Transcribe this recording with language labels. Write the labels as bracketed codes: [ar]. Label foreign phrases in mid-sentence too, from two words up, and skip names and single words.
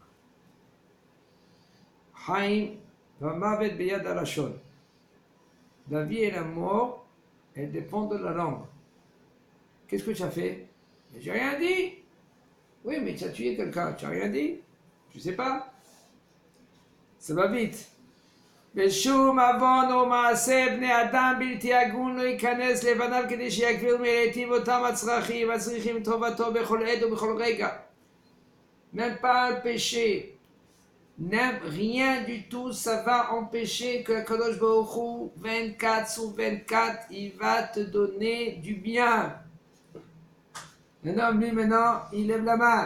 [he] חיים ומות ביד הלשון. [fr] La vie et la mort, elles dépendent de la langue. Qu'est-ce que tu as fait? J'ai rien dit. Oui, mais tu as tué quelqu'un, tu n'as rien dit. Tu ne sais pas. Ça va vite. [he] ושום עוון או מעשה בני אדם בלתי הגון לא ייכנס לבניו כדי שיגביר מלהיטיב אותם הצריכים את טובתו בכל עת ובכל רגע. [fr] Même pas un péché, rien du tout, ça va empêcher que Kadosh Baruch Hu, 24 sur 24, il va te donner du bien. Un homme, lui, maintenant, il lève la main.